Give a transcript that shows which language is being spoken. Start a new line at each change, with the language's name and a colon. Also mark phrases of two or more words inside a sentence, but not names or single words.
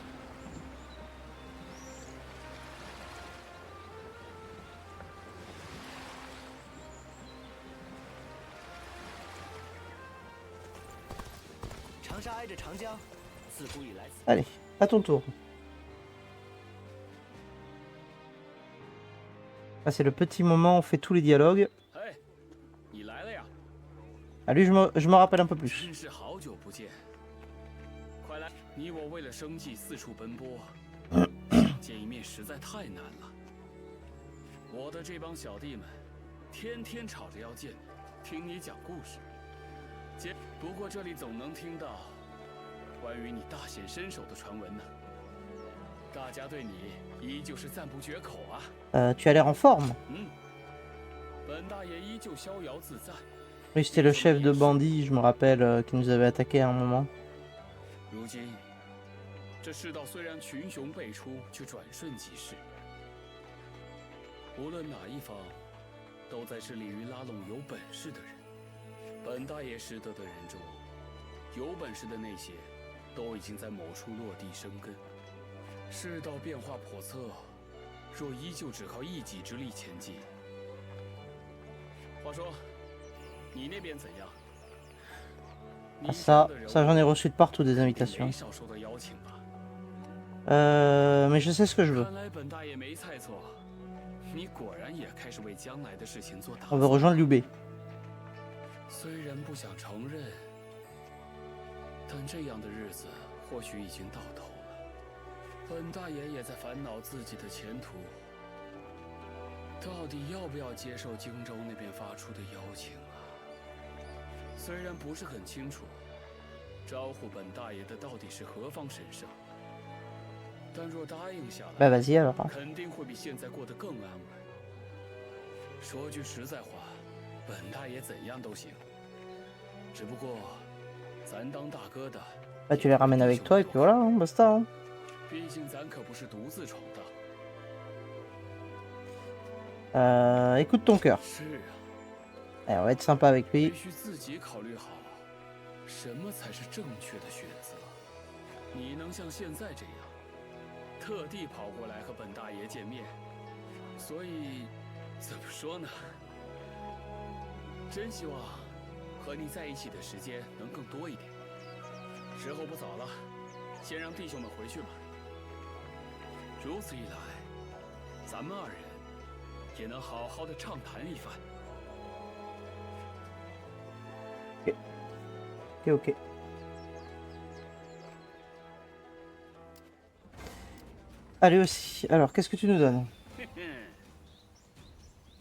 French: Allez, à ton tour. Là c'est le petit moment où on fait tous les dialogues. Ah lui je me rappelle un peu plus.
Chinese: 你我为了生计四处奔波，见一面实在太难了。我的这帮小弟们，天天吵着要见你，听你讲故事。不过这里总能听到关于你大显身手的传闻呢。大家对你依旧是赞不绝口啊。
French: Tu as l'air en forme.
Chinese: 本大爷依旧逍遥自在。
French: Oui, c'était le chef de bandits, je me rappelle, qui nous avait attaqué à un moment.
Chinese: 如今，这世道虽然群雄辈出，却转瞬即逝。无论哪一方，都在致力于拉拢有本事的人。本大爷识得的人中，有本事的那些，都已经在某处落地生根。世道变化叵测，若依旧只靠一己之力前进，话说，你那边怎样？
French: Ça j'en ai reçu de partout des invitations. Mais je sais ce que je veux. On veut rejoindre Liu Bei.
Chinese: 虽然不想承认，但这样的日子或许已经到头了。本大爷也在烦恼自己的前途，到底要不要接受荆州那边发出的邀请啊？虽然不是很清楚，招呼本大爷的到底是何方神圣，但若答应下来，肯定会比现在过得更安稳。说句实在话，本大爷怎样都行，只不过咱当大哥的
French: ，Bah tu les ramènes avec toi et puis voilà, basta.
Chinese: 毕竟咱可不是独自闯
French: 荡。Écoute ton cœur.
Chinese: 是啊。
French: Eh, on va être sympa avec lui.
Chinese: 必须自己考虑好，什么才是正确的选择。你能像现在这样，特地跑过来和本大爷见面，所以怎么说呢？真希望和你在一起的时间能更多一点。时候不早了，先让弟兄们回去吧。如此一来，咱们二人也能好好的畅谈一番。
French: Ok. Allez aussi. Alors, qu'est-ce que tu nous donnes?